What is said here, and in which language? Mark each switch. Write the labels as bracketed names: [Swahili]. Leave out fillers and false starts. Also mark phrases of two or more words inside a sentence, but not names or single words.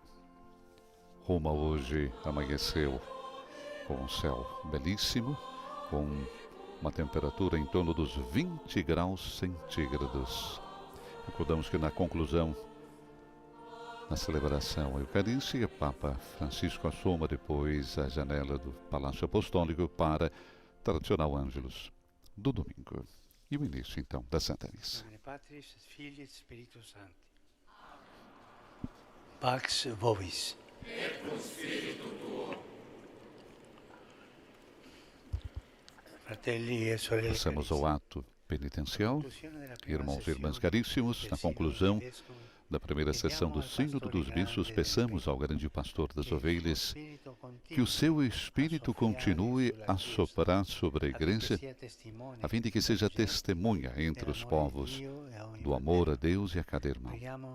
[Portuguese] Roma hoje amanheceu com um céu belíssimo, com uma temperatura em torno dos 20 graus centígrados. Recordamos que na conclusão, na celebração eucarística, Papa Francisco assoma depois a janela do Palácio Apostólico para tradicional Ângelus do domingo. E o início, então, da Santa Missa. [Latin] Patris, Filii et Spiritus Sancti. Pax vobis. Et cum spiritu tuo. [Italian] Fratelli e sorelle [Portuguese] Passamos ao ato penitencial. Irmãos e irmãs caríssimos, na conclusão da primeira sessão do Sínodo dos Bispos, peçamos ao grande pastor das ovelhas que o seu Espírito continue a soprar sobre a Igreja, a fim de que seja testemunha entre os povos do amor a Deus e a cada irmão.